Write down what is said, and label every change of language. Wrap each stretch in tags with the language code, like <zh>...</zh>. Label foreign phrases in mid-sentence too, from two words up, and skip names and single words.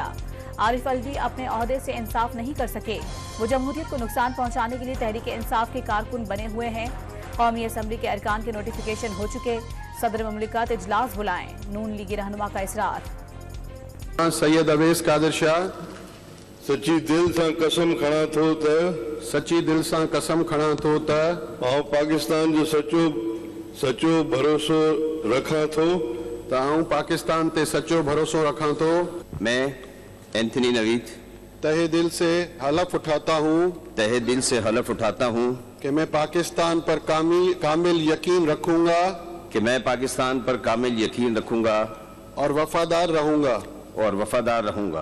<ur>عارف علوی اپنے عہدے سے انصاف نہیں کر سکے، وہ جمہوریت کو نقصان پہنچانے کے لیے تحریک انصاف کے کارکن بنے ہوئے ہیں. قومی اسمبلی کے ارکان کے نوٹیفکیشن ہو چکے، صدر مملکت اجلاس بلائیں، نون لیگی رہنما کا اصرار.</ur> <sd>سيد اويس قادر شاهه سچي دل سي قسم کڻا ٿو ته سچي دل سي قسم کڻا ٿو ته آئون پاڪستان جو سچو ڀروسو رکا ٿو ته آئون پاڪستان تي سچو ڀروسو رکا ٿو.</sd> <ur>میں اینتھنی نوید تہہ دل سے حلف اٹھاتا ہوں کہ میں پاکستان پر کامل یقین رکھوں گا اور وفادار رہوں گا.</ur>